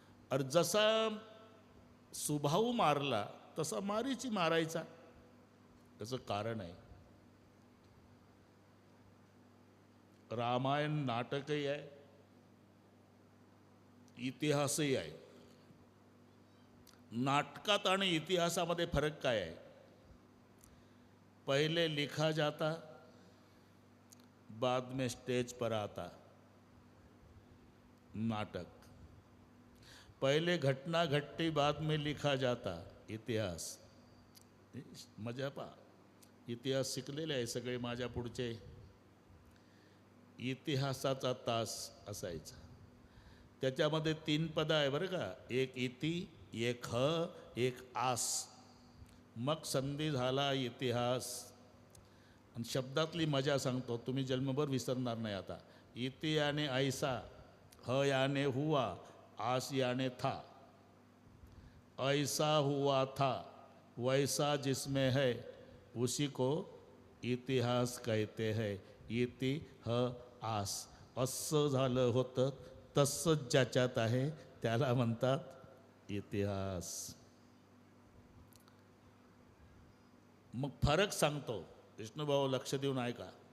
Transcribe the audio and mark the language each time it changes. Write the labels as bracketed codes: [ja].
[mr] अरे जसा सुबाहू मारला तसा मारीची मारायचा. त्याचं कारण आहे. रामायण नाटकही आहे, इतिहासही आहे. नाटकात आणि इतिहासामध्ये फरक काय आहे? [hi] पहले लिखा जाता, बाद में स्टेज पर आता. नाटक पहले घटना घटती, बाद में लिखा जाता. [mr] इतिहास मजा पा. इतिहास शिकलेले आहे सगळे माझ्या पुढचे. इतिहासाचा तास असायचा. त्याच्यामध्ये 3 पद आहे बरं का. एक इति, एक ह, एक आस. मग संधी झाला इतिहास. आणि शब्दातली मजा सांगतो, तुम्ही जन्मभर विसरणार नाही आता. [hi] इति याने ऐसा, ह याने हुआ, आस याने था. ऐसा हुआ था, वैसा जिसमें है उसी को इतिहास कहते हैं. [mr] इति ह आस. असं झालं होतं तसंच ज्याच्यात आहे त्याला म्हणतात इतिहास. मग फरक सांगतो, विष्णुभाऊ लक्ष देऊन ऐका.